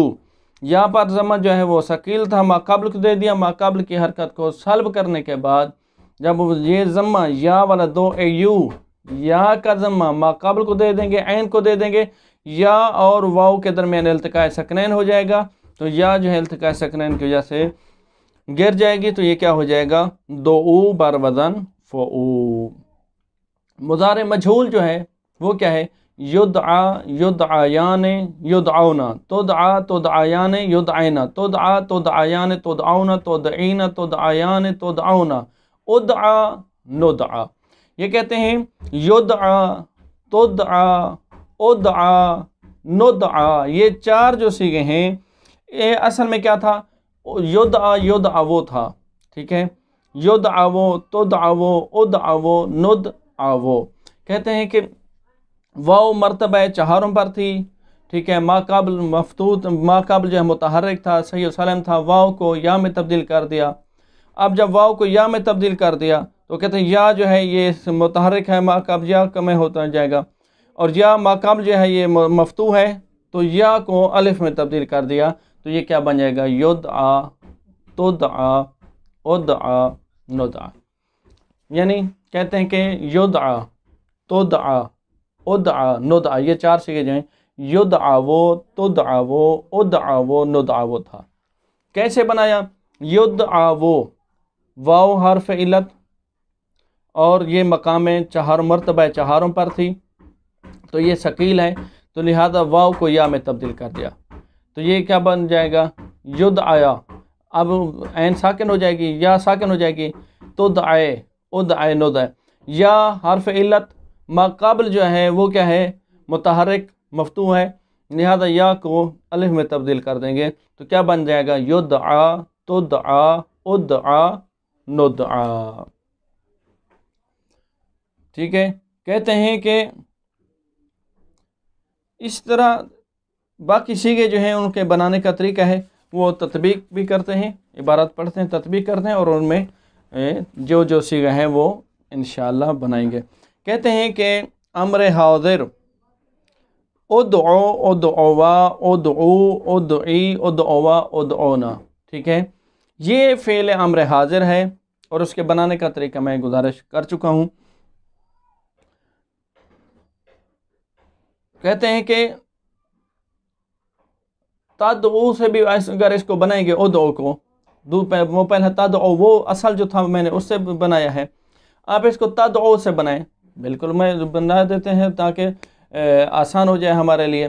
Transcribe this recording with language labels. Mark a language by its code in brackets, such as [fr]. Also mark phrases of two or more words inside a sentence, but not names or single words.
[ur] یہاں پر ضمہ جو ہے وہ ثقیل تھا، ما قبل کو دے دیا، ما قبل کی حرکت کو سلب کرنے کے بعد جب یہ ضمہ یا والا دو اے یو، یا کا ضمہ ما قبل کو دے دیں گے، عین کو دے دیں گے، یا اور واو کے درمیان التقاء سکنین ہو جائے گا، تو یا جو ہے التقاء سکنین کی وجہ سے گر جائے گی، تو یہ کیا ہو جائے گا؟ دو او بر وزن فعو۔ مضارع مجہول جو ہے وہ کیا ہے؟ [ar] یدعا، یدعایان، یدعونا، تدعا، تدعایان، یدعینا، تدعا، تدعایان، تدعونا، تدعین، تدعایان، تدعونا، ادعا، ندعا۔ [ur] یہ کہتے ہیں [ar] یدعا، تدعا، ادعا، ندعا، [ur] یہ چار جو صیغے ہیں یہ اصل میں کیا تھا؟ [ar] یدعا، یدعو [ur] تھا، ٹھیک ہے، یدعو، [ar] تدعو، ادعو، ندعو۔ [ur] کہتے ہیں کہ واو مرتبہ چہاروں پر تھی، ٹھیک ہے، ما قبل مفتوح، ما قبل جو ہے متحرک تھا، صحیح و سالم تھا، واو کو یا میں تبدیل کر دیا۔ اب جب واو کو یا میں تبدیل کر دیا تو کہتے ہیں یا جو ہے یہ متحرک ہے، ما قبل یا میں ہوتا جائے گا، اور یا ما قبل جو ہے یہ مفتوح ہے، تو یا کو الف میں تبدیل کر دیا، تو یہ کیا بن جائے گا؟ [ar] یدعا، تدعا، ادعا، ندعا۔ [ur] یعنی کہتے ہیں کہ [ar] یدعا، تدعا، ادعا، ندعا، [ur] یہ چار صیغے جو ہیں [ar] یدعو تدعو ادعو ندعو [ur] تھا۔ کیسے بنایا؟ یدعو واو حرف علت اور یہ مقام 4 مرتبہ چہاروں پر تھی تو یہ ثقیل ہے، تو لہذا واو کو یا میں تبدیل کر دیا، تو یہ کیا بن جائے گا؟ یدعیا۔ اب عین ساکن ہو جائے گی، یا ساکن ہو جائے گی، [ar] تدعے ادعے ندعے۔ [ur] یا حرف علت ما قبل جو ہے وہ کیا ہے؟ متحرک مفتوح ہے، لہذا یا کو الف میں تبدیل کر دیں گے تو کیا بن جائے گا؟ [ar] یدعا تدعا ادعا ندعا۔ [ur] ٹھیک ہے، کہتے ہیں کہ اس طرح باقی صیغے جو ہیں ان کے بنانے کا طریقہ ہے، وہ تطبیق بھی کرتے ہیں، عبارت پڑھتے ہیں، تطبیق کرتے ہیں، اور ان میں جو صیغے ہیں وہ انشاءاللہ بنائیں گے۔ کہتے ہیں کہ امر حاضر [ar] ادعو ادعوا ادعو ادعی ادعوا ادعونا، [ur] ٹھیک ہے، یہ فعل امر حاضر ہے اور اس کے بنانے کا طریقہ میں گزارش کر چکا ہوں۔ کہتے ہیں کہ تدعو سے بھی اگر اس کو بنائیں گے، ادعو کو وہ پہلے تدعو وہ اصل جو تھا میں نے اس سے بنایا ہے، آپ اس کو تدعو سے بنائیں، بالکل میں بنا دیتے ہیں تاکہ آسان ہو جائے ہمارے لیے۔